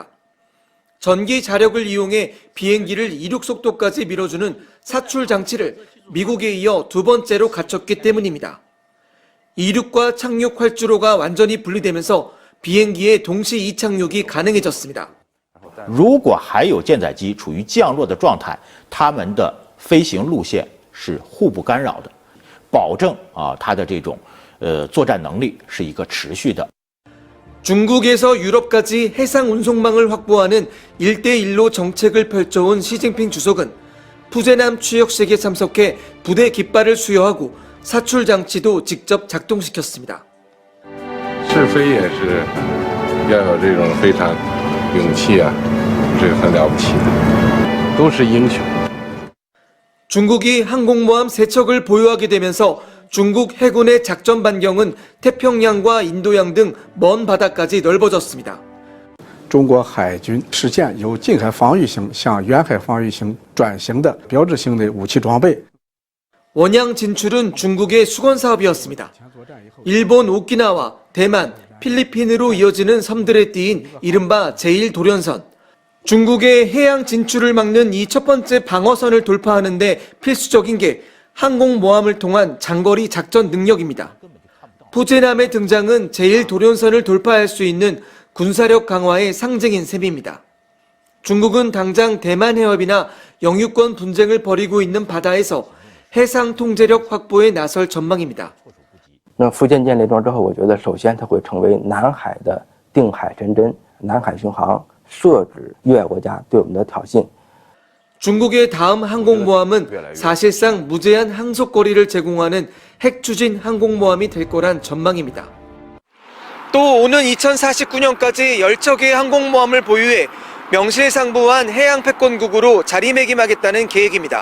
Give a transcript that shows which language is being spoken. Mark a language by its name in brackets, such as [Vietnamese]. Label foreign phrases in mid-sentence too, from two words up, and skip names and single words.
[Korean] 전기 자력을 이용해 비행기를 이륙 속도까지 밀어주는 사출 장치를 미국에 이어 두 번째로 갖췄기 때문입니다. 이륙과 착륙 활주로가 완전히 분리되면서 비행기의 동시 이착륙이 가능해졌습니다. [Chinese] 如果还有舰载机处于降落的状态，它们的飞行路线是互不干扰的，保证它的这种作战能力是一个持续的。 [Korean] 중국에서 유럽까지 해상 운송망을 확보하는 1대1로 정책을 펼쳐온 시진핑 주석은 푸제남 취역식에 참석해 부대 깃발을 수여하고 사출 장치도 직접 작동시켰습니다. [Chinese] 试飞也是要有这种非常勇气啊，这个很了不起的，都是英雄。 [Korean] 중국이 항공모함 3척을 보유하게 되면서 중국 해군의 작전 반경은 태평양과 인도양 등 먼 바다까지 넓어졌습니다. [Chinese] 中国海军实现由近海防御型向远海防御型转型的标志性的武器装备。 [Korean] 원양 진출은 중국의 수건 사업이었습니다. 일본 오키나와, 대만, 필리핀으로 이어지는 섬들에 띄인 이른바 제1도련선. 중국의 해양 진출을 막는 이 첫 번째 방어선을 돌파하는 데 필수적인 게 항공모함을 통한 장거리 작전 능력입니다. 푸제남의 등장은 제1도련선을 돌파할 수 있는 군사력 강화의 상징인 셈입니다. 중국은 당장 대만 해협이나 영유권 분쟁을 벌이고 있는 바다에서 해상 통제력 확보에 나설 전망입니다. [Chinese] 那福建舰列装之后，我觉得首先它会成为南海的定海神针，南海巡航，遏制越国家对我们的挑衅。 [Korean] 중국의 다음 항공모함은 사실상 무제한 항속거리를 제공하는 핵추진 항공모함이 될 거란 전망입니다. 또 오는 2049년까지 10척의 항공모함을 보유해 명실상부한 해양 패권국으로 자리매김하겠다는 계획입니다.